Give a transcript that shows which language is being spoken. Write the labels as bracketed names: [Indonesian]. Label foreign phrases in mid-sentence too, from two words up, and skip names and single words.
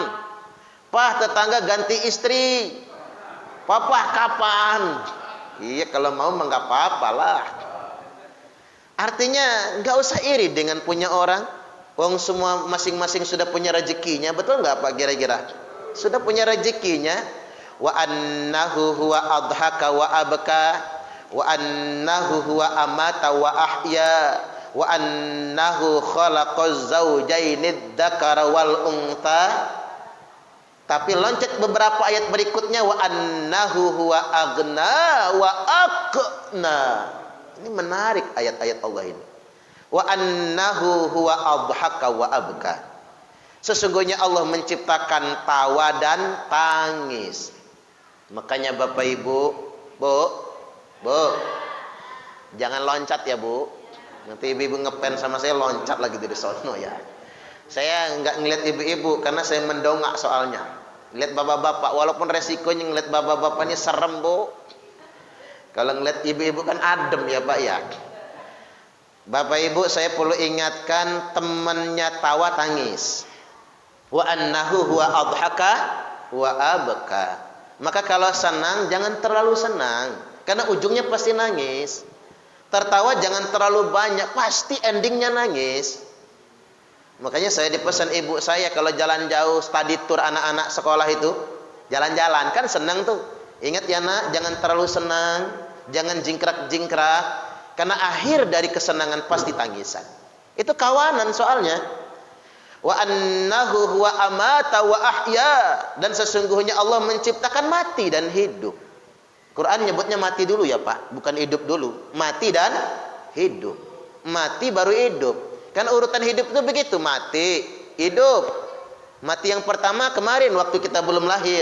[Indonesian] Pak, tetangga ganti istri, papa kapan? Iya, kalau mau mah nggak apa-apa lah. Artinya nggak usah iri dengan punya orang. Wong semua masing-masing sudah punya rezekinya, betul nggak Pak kira-kira? Sudah punya rezekinya. [Arabic] وأنه هو أضحك وأبكى وأنه هو أمات وأحيا وأنه خلق الزوجين الذكر والأنثى. [Indonesian] Tapi loncat beberapa ayat berikutnya, [Arabic] وأنه هو أغنى وأقنى. [Indonesian] Ini menarik ayat-ayat Allah ini. [Arabic] وأنه هو أضحك وأبكى. [Indonesian] Sesungguhnya Allah menciptakan tawa dan tangis. Makanya Bapak Ibu, Bu, jangan loncat ya Bu. Nanti ibu-ibu ngepen sama saya loncat lagi dari sono ya. Saya nggak ngeliat ibu-ibu karena saya mendongak soalnya. Lihat bapak-bapak, walaupun resikonya ngeliat bapak-bapak ini serem Bu. Kalau ngeliat ibu-ibu kan adem ya Pak ya. Bapak Ibu, saya perlu ingatkan temannya tawa tangis. [Arabic] وأنه هو أضحك وأبكى. [Indonesian] Maka kalau senang jangan terlalu senang, karena ujungnya pasti nangis. Tertawa jangan terlalu banyak, pasti endingnya nangis. Makanya saya dipesan ibu saya kalau jalan jauh [English] study tour [Indonesian] anak-anak sekolah itu, jalan-jalan kan senang tuh. Ingat ya nak, jangan terlalu senang, jangan jingkrak-jingkrak, karena akhir dari kesenangan pasti tangisan. Itu kawanan soalnya. [Arabic] وأنه هو أمات وأحيا, [Indonesian] dan sesungguhnya Allah menciptakan mati dan hidup. Quran nyebutnya mati dulu ya Pak, bukan hidup dulu. Mati dan hidup. Mati baru hidup. Kan urutan hidup itu begitu, mati, hidup. Mati yang pertama kemarin waktu kita belum lahir.